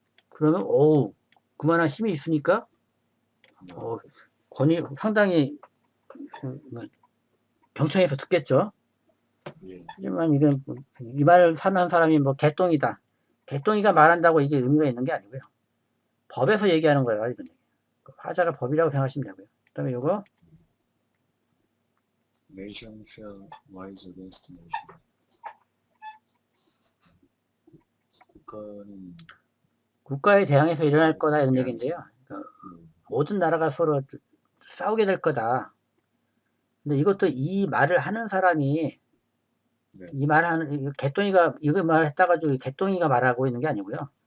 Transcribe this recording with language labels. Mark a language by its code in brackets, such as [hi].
[ko] 그러면 그만한 힘이 있으니까 권위 상당히 경청해서 듣겠죠. 예. 하지만 이건 이 말을 하는 사람이 뭐 개똥이다. 개똥이가 말한다고 이게 의미가 있는 게 아니고요. 법에서 얘기하는 거예요. 이건. 화자가 법이라고 생각하시면 되고요. 그다음에 요거 [en] Nation shall rise against nation. [ko] 국가에 대항해서 일어날 거다 이런 얘기인데요. 그러니까 모든 나라가 서로 싸우게 될 거다. 근데 이것도 이 말을 하는 사람이 네. 이 말하는 개똥이가 이거 말했다 가지고 개똥이가 말하고 있는 게 아니고요.